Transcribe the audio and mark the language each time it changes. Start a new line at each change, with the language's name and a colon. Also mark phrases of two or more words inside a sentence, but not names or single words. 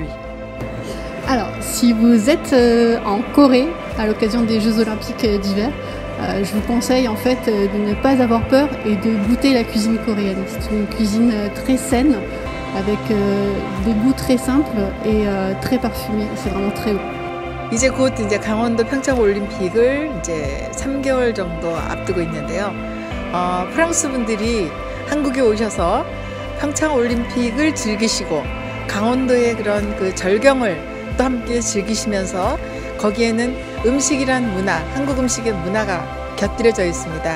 French: Alors, si vous êtes en Corée à l'occasion des Jeux Olympiques d'hiver, je vous conseille en fait de ne pas avoir peur et de goûter la cuisine coréenne. C'est une cuisine très saine, avec des goûts très simples et très parfumés. C'est vraiment très beau.
Korean: 이제 곧 이제 강원도 평창 올림픽을 이제 3개월 정도 앞두고 있는데요. 프랑스 분들이 한국에 오셔서 평창 올림픽을 즐기시고 강원도의 그런 그 절경을 또 함께 즐기시면서 거기에는 음식이란 문화, 한국 음식의 문화가 곁들여져 있습니다.